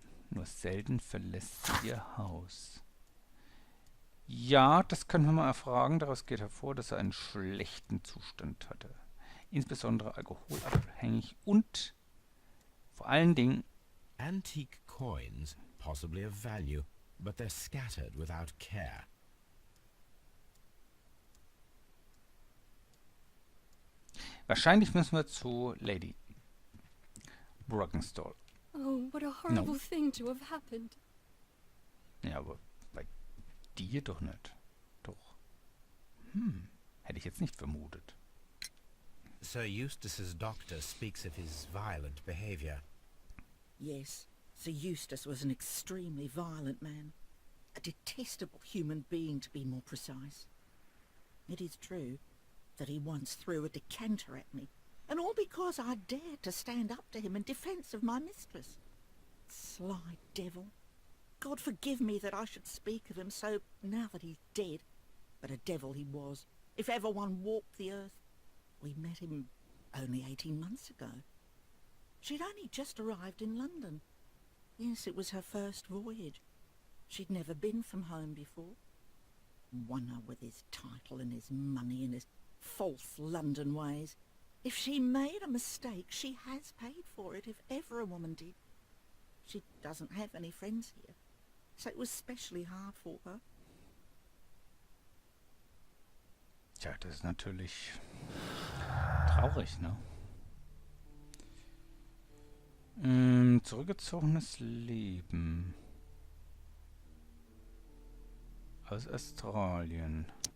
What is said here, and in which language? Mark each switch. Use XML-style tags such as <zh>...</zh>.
<de>Nur selten verlässt sie ihr Haus. Ja, das können wir mal erfragen. Daraus geht hervor, dass er einen schlechten Zustand hatte. Insbesondere alkoholabhängig und vor allen Dingen</de> <en>Antique coins, possibly of value, but they're scattered without care.</en> <de>wahrscheinlich müssen wir zu Lady Brackenstall.</de> <en>Oh, what a horrible thing to have happened.</en> <de>Ja, aber bei dir doch nicht. Doch. Hätte ich jetzt nicht vermutet.</de> <en>Sir Eustace's doctor speaks of his violent behavior. Yes, Sir Eustace was an extremely violent man. A detestable human being, to be more precise. It is true that he once threw a decanter at me, and all because I dared to stand up to him in defence of my mistress. Sly devil. God forgive me that I should speak of him so now that he's dead, but a devil he was, if ever one walked the earth. We met him only 18 months ago. She'd only just arrived in London. Yes, it was her first voyage. She'd never been from home before. Wonder with his title and his money and his false London ways. If she made a mistake, she has paid for it, if ever a woman did. She doesn't have any friends here, so it was specially hard for her.</en> <de>Tja, das ist natürlich traurig, ne? Zurückgezogenes Leben. Aus Australien.</de>